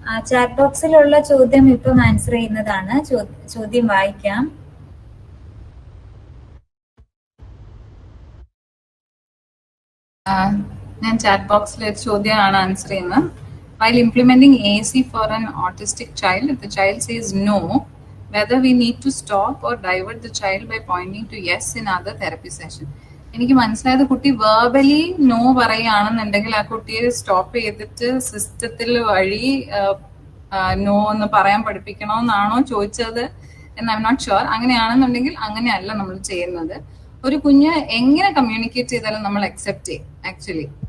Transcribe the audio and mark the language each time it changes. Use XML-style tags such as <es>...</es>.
<ml>Chat ബോക്സിലുള്ള ചോദ്യം ഇപ്പം answer ചെയ്യുന്നതാണ്. ചോദ്യം വായിക്കാം. ഞാൻ ചാറ്റ് ബോക്സിലെ ചോദ്യമാണ് ആൻസർ ചെയ്യുന്നത്.</ml> <en>While implementing AAC for an autistic child, if the child says no, whether we need to stop or divert the child by pointing to yes in other therapy session.</en> <ml>എനിക്ക് മനസ്സിലായത് കുട്ടി verbally no പറയുകയാണെന്നുണ്ടെങ്കിൽ ആ കുട്ടിയെ stop ചെയ്തിട്ട് സിസ്റ്റത്തിൽ വഴി no എന്ന് പറയാൻ പഠിപ്പിക്കണമെന്നാണോ ചോദിച്ചത് എന്ന്</ml> <en>I'm not sure.</en> <ml>അങ്ങനെയാണെന്നുണ്ടെങ്കിൽ അങ്ങനെയല്ല നമ്മൾ ചെയ്യുന്നത്. ഒരു കുഞ്ഞ് എങ്ങനെ കമ്മ്യൂണിക്കേറ്റ് ചെയ്താലും നമ്മൾ അക്സെപ്റ്റ് ചെയ്യും ആക്ച്വലി.</ml>